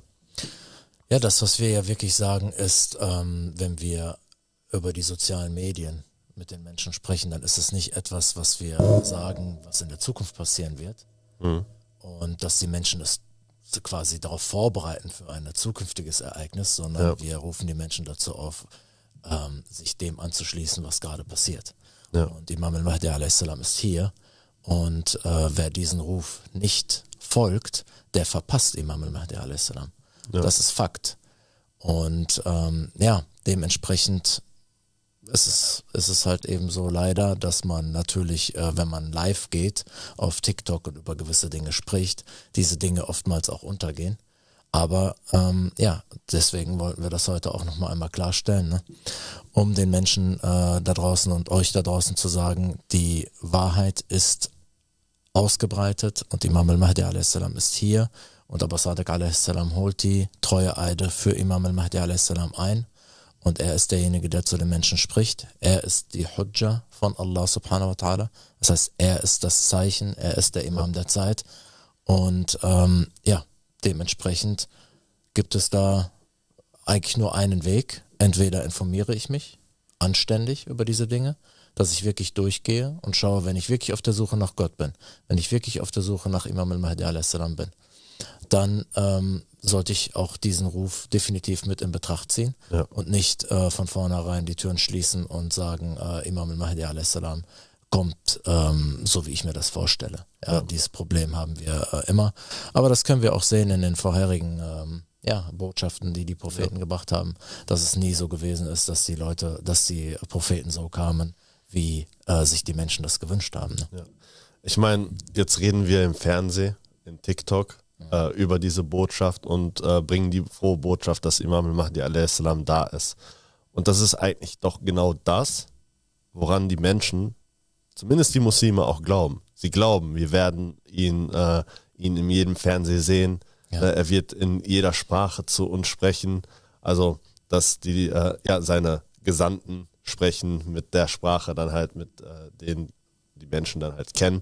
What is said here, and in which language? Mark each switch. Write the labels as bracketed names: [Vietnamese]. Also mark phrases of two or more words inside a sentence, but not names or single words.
[German] Ja, das, was wir ja wirklich sagen, ist, wenn wir über die sozialen Medien mit den Menschen sprechen, dann ist es nicht etwas, was wir sagen, was in der Zukunft passieren wird. Und dass die Menschen das quasi darauf vorbereiten für ein zukünftiges Ereignis, sondern wir rufen die Menschen dazu auf, sich dem anzuschließen, was gerade passiert. Ja. Und Imam al-Mahdi a.s. ist hier und wer diesen Ruf nicht folgt, der verpasst Imam al-Mahdi a.s. Ja. Das ist Fakt. Und dementsprechend ist es halt eben so leider, dass man natürlich, wenn man live geht auf TikTok und über gewisse Dinge spricht, diese Dinge oftmals auch untergehen. Aber deswegen wollten wir das heute auch nochmal einmal klarstellen, ne? Um den Menschen da draußen und euch da draußen zu sagen, die Wahrheit ist ausgebreitet und Imam al-Mahdi a.s. ist hier und Abu Sadiq a.s. holt die Treueeide für Imam al-Mahdi a.s. ein und er ist derjenige, der zu den Menschen spricht. Er ist die Hujja von [Arabic] الله سبحانه وتعالى. [German] Das heißt, er ist das Zeichen, er ist der Imam der Zeit und dementsprechend gibt es da eigentlich nur einen Weg. Entweder informiere ich mich anständig über diese Dinge, dass ich wirklich durchgehe und schaue, wenn ich wirklich auf der Suche nach Gott bin, wenn ich wirklich auf der Suche nach Imam al-Mahdi a.s. bin, dann sollte ich auch diesen Ruf definitiv mit in Betracht ziehen und nicht von vornherein die Türen schließen und sagen, Imam al-Mahdi a.s. kommt, so wie ich mir das vorstelle. Ja, dieses Problem haben wir immer. Aber das können wir auch sehen in den vorherigen Botschaften, die die Propheten gebracht haben, dass es nie so gewesen ist, dass die Propheten so kamen, wie sich die Menschen das gewünscht haben. Ne? Ja. Ich meine, jetzt reden wir im Fernsehen, in TikTok, über diese Botschaft und bringen die frohe Botschaft, dass Imam al-Mahdi a.s. da ist. Und das ist eigentlich doch genau das, woran die Menschen, zumindest die Muslime, auch glauben. Sie glauben, wir werden ihn in jedem Fernsehen sehen. Ja. Er wird in jeder Sprache zu uns sprechen. Also, dass die seine Gesandten sprechen mit der Sprache dann halt, mit denen die Menschen dann halt kennen.